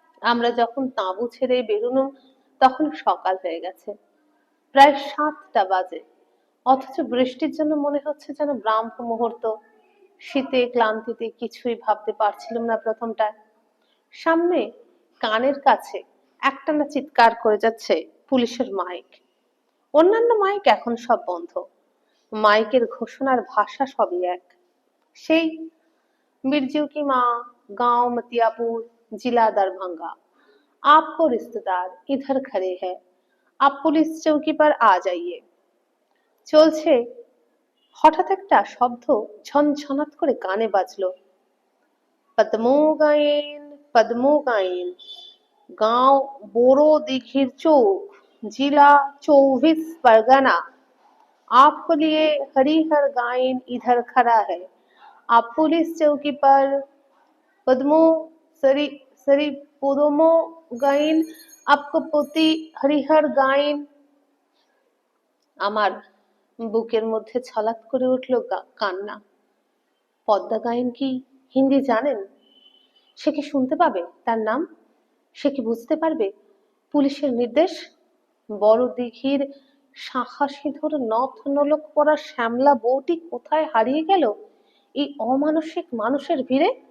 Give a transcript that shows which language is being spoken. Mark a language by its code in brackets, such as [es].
[bn] আমরা যখন তাঁবু ছেড়ে বেরোলাম তখন সকাল হয়ে গেছে, প্রায় ৭টা বাজে, অথচ বৃষ্টির জন্য মনে হচ্ছে যেন ব্রাহ্ম মুহূর্ত। শীতে ক্লান্তিতে কিছুই ভাবতে পারছিলাম না প্রথমটায়। সামনে কানের কাছে একটানা চিৎকার করে যাচ্ছে পুলিশের মাইক। অন্যান্য মাইক এখন সব বন্ধ। মাইকের ঘোষণার ভাষা সবই এক, সেই [hi] बिरजू की माँ, गांव मतियापुर, जिला दरभंगा। आपको रिश्तेदार इधर खड़े हैं, आप पुलिस चौकी पर आ जाइए। [bn] চলছে। হঠাৎ একটা শব্দ ঝনঝনাত করে কানে বাজলো। [hi] পদ্মো গায়েন, পদ্মো গায়েন, गांव बोरो दिघिर चौक, जिला 24 परगना। आपके लिए हरिहर गायन इधर खड़ा है, आप पुलिस चौकी पर पद्मो सरी सरी पदमो गायन, आपको প্রতি হরিহর গায়েন। [bn] আমার বুকের মধ্যে ছলাৎ করে উঠল কান্না। পদ্মা গায়েন কি হিন্দি জানেন? সে কি শুনতে পাবে তার নাম? সে কি বুঝতে পারবে পুলিশের নির্দেশ? বড় দিঘির শাঁখাসিঁধুর নথ নোলক পরা শ্যামলা বউটি কোথায় হারিয়ে গেল এই অমানসিক মানুষের ভিড়ে?